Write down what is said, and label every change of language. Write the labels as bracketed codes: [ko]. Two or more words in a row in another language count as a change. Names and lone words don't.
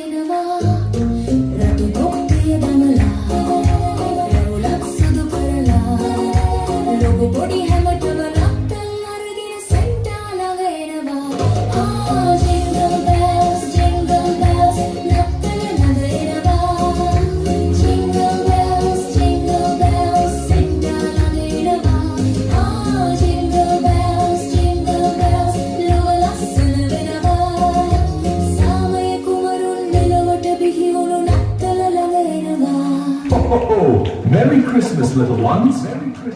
[si] රතු තොප්පිය දමලා රැවුලක් සුදු කරලා ලොකු පොඩි හැමතෙම නත්තල් අරගෙන සෙන්ටා ළඟ එනවා [en] jingle bells [si] nත්තල ළඟ එනවා [en] jingle bells [si] සෙන්ටා ළඟ එනවා [en] jingle bells [si] ලොව ලස්සන වෙනවා සාමය කුමරුන් මෙලොවට බිහි වුණු නත්තල ළඟ එනවා [en] Ho, ho, ho. Merry Christmas, little ones.